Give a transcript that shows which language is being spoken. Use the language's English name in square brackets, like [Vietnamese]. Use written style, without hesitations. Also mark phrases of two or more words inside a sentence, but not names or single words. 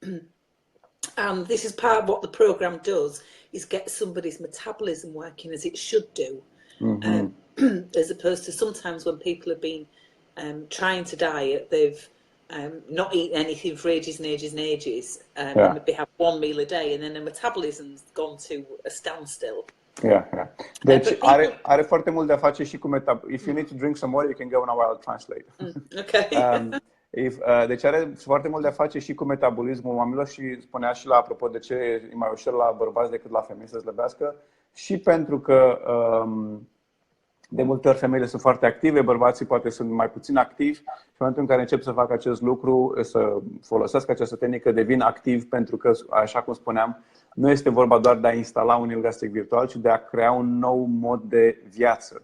[English] And this is part of what the program does, is get somebody's metabolism working as it should do. As opposed to sometimes when people have been trying to diet, they've not eaten anything for ages and ages and ages, and maybe have one meal a day, and then the metabolism's gone to a standstill. [Romanian] Deci are foarte mult de a face și cu [English] If you need to drink some water, you can go now, I'll translate. [Romanian] Okay. Deci are foarte mult de a face și cu metabolismul oamenilor și spunea și la apropo de ce e mai ușor la bărbați decât la femei să slăbească, și pentru că de multe ori femeile sunt foarte active, bărbații poate sunt mai puțin activi și în momentul în care încep să facă acest lucru, să folosească această tehnică, devin activi, pentru că, așa cum spuneam, nu este vorba doar de a instala un Inel Gastric Virtual, ci de a crea un nou mod de viață.